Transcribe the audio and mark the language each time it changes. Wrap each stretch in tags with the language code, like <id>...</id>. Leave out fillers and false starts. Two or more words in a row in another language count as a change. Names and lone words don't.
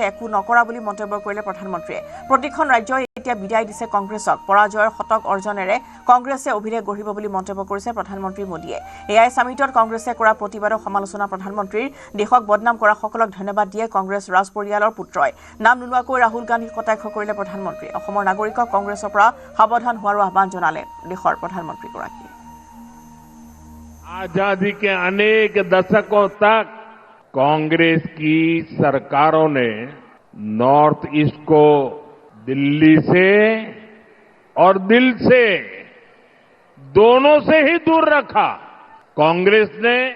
<as>একো নকৰা বুলি মন্তব্য কৰিলে প্ৰধানমন্ত্ৰীয়ে প্ৰতিখন ৰাজ্যই এতিয়া বিদায় দিছে কংগ্ৰেছক পৰাজয়ৰ শতক অৰ্জনেৰে কংগ্ৰেছে অভিলেখ গঢ়িব বুলি মন্তব্য কৰিছে প্ৰধানমন্ত্ৰী মোদীয়ে</as> <en>AI summit</en> <as>কংগ্ৰেছে কৰা প্ৰতিবাদৰ সমালোচনা প্ৰধানমন্ত্ৰীৰ দেশক বদনাম কৰা সকলক ধন্যবাদ দিয়ে কংগ্ৰেছ ৰাজ পৰিয়ালৰ পুত্ৰই নাম নোলোৱাকৈ ৰাহুল গান্ধীক কটাক্ষ কৰিলে প্ৰধানমন্ত্ৰী অসমৰ নাগৰিকক কংগ্ৰেছৰ পৰা সাৱধান হোৱাৰ আহ্বান জনালে দেশৰ প্ৰধানমন্ত্ৰীগৰাকীয়ে</as> <hi>आजादी के अनेक दशकों तक कांग्रेस की सरकारों ने नॉर्थ ईस्ट को दिल्ली से और दिल से दोनों से ही दूर रखा कांग्रेस ने</hi>